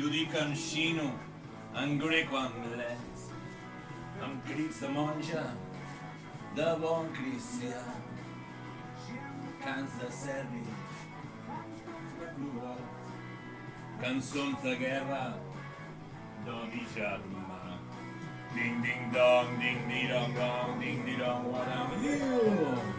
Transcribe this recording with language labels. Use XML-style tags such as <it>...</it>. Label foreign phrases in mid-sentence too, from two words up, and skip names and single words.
<ca>ho dic en xino, en grec o anglès, amb crits de monja, de bon cristià, cants de servi, cançons de guerra, d'odi germà. Ding ding dong, ding dong dong, ding dong</ca> <en>what am you?</en>